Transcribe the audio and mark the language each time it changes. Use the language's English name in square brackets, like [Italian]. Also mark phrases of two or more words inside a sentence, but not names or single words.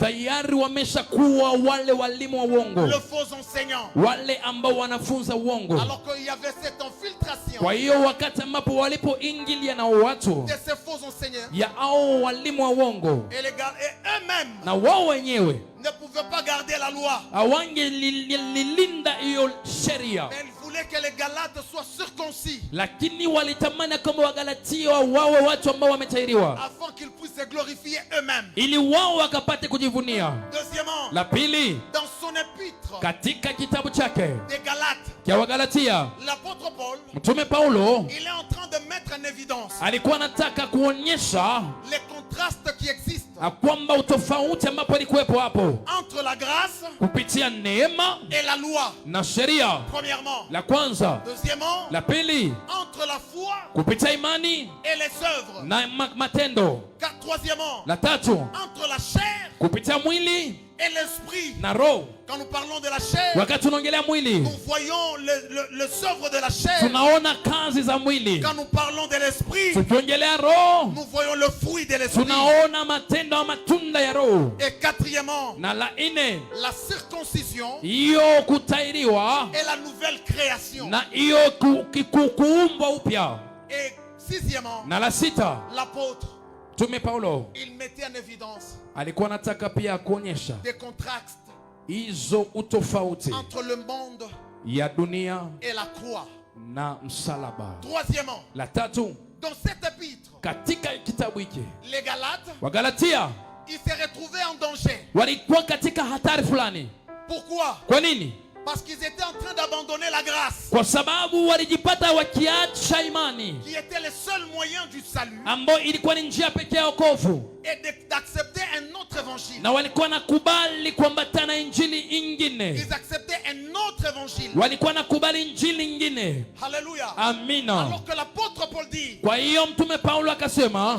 [Swahili] tayari wameshakuwa wale walimu wa uongo, [French] le faux enseignant. [Swahili] wale ambao wanafunza uongo. [French] Alors qu'il y avait cette infiltration [Swahili] Kwa hiyo wakati ambapo walipoingilia na watu [French] de ces faux enseignants, [Swahili] ya au walimu wa uongo, [French] et eux-mêmes [Swahili] na wao wenyewe [French] ne pouvaient pas garder la loi. [Swahili] hawangelilinda hiyo sheria, [French] Mais ils voulaient que les Galates soient circoncis [Swahili] lakini walitamani kama Wagalatia wawe watu ambao wametahiriwa, [French] afin qu'ils puissent se glorifier eux-mêmes. [Swahili] ili wao wakapate kujivunia. [French] Deuxièmement, [Swahili] La pili, [French] dans son épître [Swahili] katika kitabu chake [French] des Galates, [Swahili] kia Wagalatia, [French] l'apôtre Paul, [Swahili] Mtume Paulo [French] il est en train de mettre en évidence [Swahili] alikuwa anataka kuonyesha [French] les contrastes qui existent [Swahili] kwamba utofauti ambapo alikuwepo hapo [French] entre la grâce [Swahili] kupitia neema [French] et la loi. [Swahili] na sheria. [French] Premièrement. [Swahili] La kwanza. [French] Deuxièmement, [Swahili] La pili, [French] entre la foi [Swahili] kupitia imani [French] et les œuvres. [Swahili] na matendo. [French] Troisièmement, [Swahili] La tatu, [French] entre la chair [Swahili] kupitia mwili [French] et l'esprit. [Swahili] na roho. [French] Quand nous parlons de la chair, [Swahili] Wakati tunaongelea mwili, [French] nous voyons les œuvres de la chair. [Swahili] tunaona kazi za mwili. [French] Quand nous parlons de l'esprit, [Swahili] Tukiongelea roho, [French] nous voyons le fruit de l'esprit. [Swahili] tunaona matendo au matunda ya roho. [French] Et quatrièmement, [Swahili] Na la ine, [French] la circoncision [Swahili] hiyo kutairiwa [French] et la nouvelle création. [Swahili] na hiyo kuumbwa upya. [French] Et sixièmement, [Swahili] Na la sita, [French] l'apôtre, [Swahili] Mtume Paulo [French] il mettait en évidence [Swahili] alikuwa anataka pia kuonyesha [French] des contrastes [Swahili] hizo utofauti [French] entre le monde [Swahili] ya dunia [French] et la croix. [Swahili] na msalaba. [French] Troisièmement, [Swahili] La tatu, [French] dans cet épître, [Swahili] katika kitabu hiki [French] les Galates, [Swahili] Wagalatia [French] ils se retrouvaient en danger. [Swahili] walikuwa katika hatari fulani. [French] Pourquoi? [Swahili] Kwa nini? [French] Parce qu'ils étaient en train d'abandonner la grâce, [Swahili] Kwa sababu walijipata wakiacha imani [French] qui était le seul moyen du salut, [Swahili] ambayo ilikuwa ni njia pekee ya wokovu, [French] et d'accepter un autre évangile. [Swahili] na walikuwa nakubali kuambatana injili ingine. [French] Ils acceptaient un autre évangile. [Swahili] Walikuwa nakubali injili ingine. [French] Alléluia. [Swahili] Amina. [French] Alors que l'apôtre Paul dit [Swahili] Kwa hiyo Mtume Paulo akasema